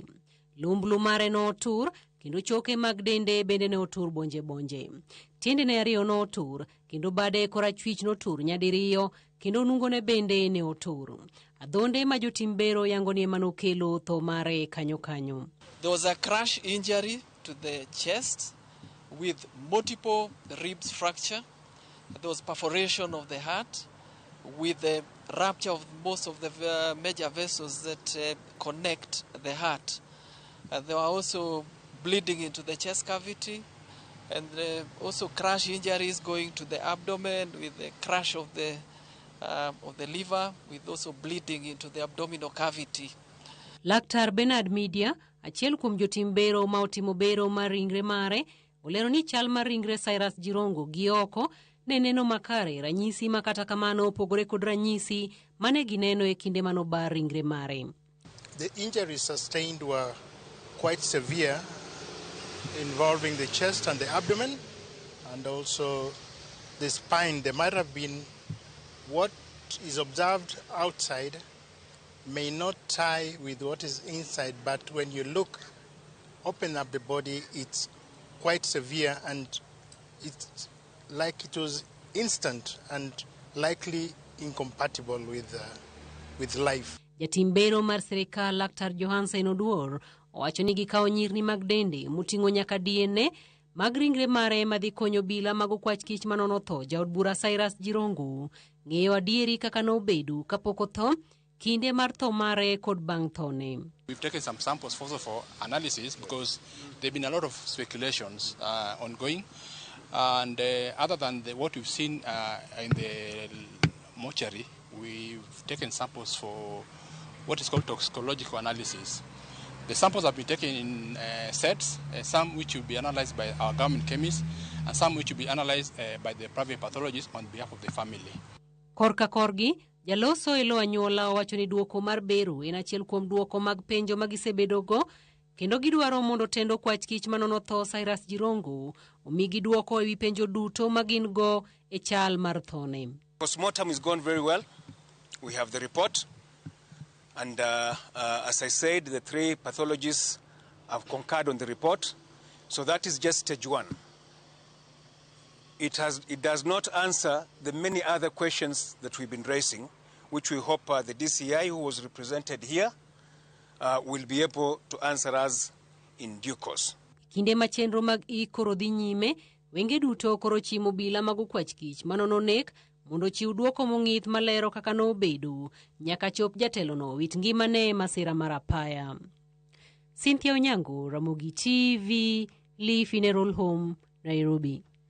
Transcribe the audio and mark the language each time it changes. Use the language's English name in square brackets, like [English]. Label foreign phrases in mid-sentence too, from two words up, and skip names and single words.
[Luo (Kenya and Tanzania)] Lumblu mare no otur kendo choke mag dende bende ne otur bonje. Tiendene ariyo no otur kendo bade korachwich no otur nyadiriyo kendo nungone bende ne otur. Adhonde ma jotim bero yango ni ema nokelo tho mare kanyo. [English] There was a crash injury to the chest with multiple ribs fracture. There was perforation of the heart with the rupture of most of the major vessels that connect the heart. There were also bleeding into the chest cavity and also crash injuries going to the abdomen with the crash of the liver with also bleeding into the abdominal cavity. [Luo (Kenya and Tanzania)] Laktar Bernard Media, achiel kuom jotim bero ma otimo bero mar ringre mare, olero ni chal mar ringre Cyrus Jirongo gi oko ne neno makare, ranyisi makata kamano opogore kod ranyisi mane gineno e kinde manobar ringre mare. [English] The injuries sustained were quite severe, involving the chest and the abdomen and also the spine. There might have been what is observed outside may not tie with what is inside, but when you open up the body, it's quite severe and it's like it was instant and likely incompatible with life. [Luo (Kenya and Tanzania)] Jatim bero mar sirikal Laktar Johansen Oduor owacho ni gikawo nyirni mag dende moting'o nyaka DNA mag ringre mare madhi konyo obila mag okwach kich manono tho jaod bura Cyrus Jirongo ng'eyo adieri kaka nobedo kapok otho kinde mar tho mare kod bang' thone. [English] We've taken some samples also for analysis because there have been a lot of speculations ongoing, and other than what we've seen in the mortuary, we've taken samples for what is called toxicological analysis. The samples have been taken in sets, some which will be analyzed by our government chemists, and some which will be analyzed by the private pathologist on behalf of the family. [Luo (Kenya and Tanzania)] Korka korgi, jaloso elo anyuola owacho ni duoko mar bero en achiel kuom duoko mag penjo magisebedogo kendo gidwaro mondo tendo okwach kich manono tho Cyrus Jirongo omigi duoko ewi penjo duto magin go e chal mar thone. [English] Postmortem is gone very well. We have the report. And as I said, the three pathologists have concurred on the report. So that is just stage one. It does not answer the many other questions that we've been raising, which we hope the DCI, who was represented here, will be able to answer us in due course. [Luo (Kenya and Tanzania)] Kinde ma chenro mag ikoro dhi nyime, wenge duto koro chimo obila mag okwach kich manono nek mondo chiw duoko mong'ith malero kaka nobedo nyaka chop jatelono wit ngimane masira mar apaya. Cynthia Onyango, Ramogi TV, Funeral Home, Nairobi.